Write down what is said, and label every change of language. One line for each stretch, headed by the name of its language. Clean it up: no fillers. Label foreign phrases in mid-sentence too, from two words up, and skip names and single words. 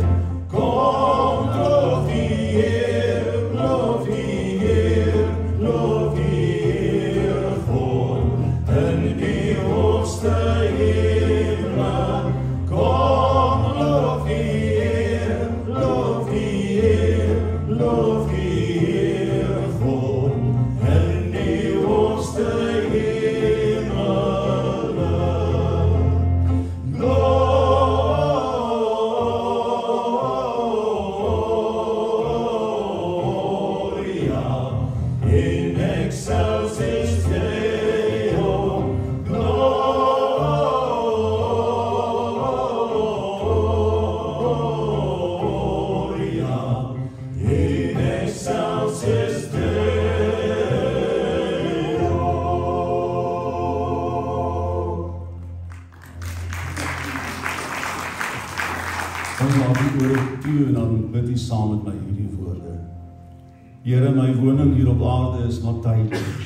Afrikaans: Kom, loof die Heer, loof die Heer, loof die Heer God en die hoogste hemel. Kom, loof die Heer, loof die Heer, loof die Heer God en die hoogste hemel.
Latin: Gloria in excelsis Deo. Gloria in excelsis Deo.
Afrikaans: Ons laat die ore toe en dan bid U saam met my hierdie woorde. Here, my woning hier op aarde is maar tydelik.